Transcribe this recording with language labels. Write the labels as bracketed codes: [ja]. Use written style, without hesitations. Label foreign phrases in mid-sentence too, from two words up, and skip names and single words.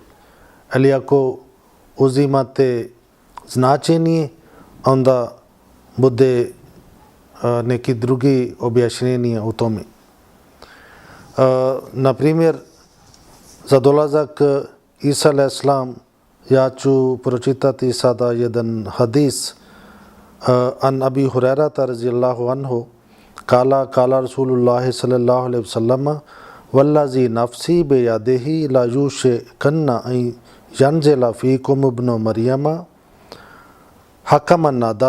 [bs] Ali ako uzimate značenje, onda bude neki drugi objašnjenje u tome. Na primjer, za dolazak Isa alejselam ja ću pročitati sada jedan hadis. [ar] عن أبي هريرة رضي الله عنه قال رسول الله صلى الله عليه وسلم والذي نفسي بيده ليوشكن أن ينزل فيكم ابن مريم حكما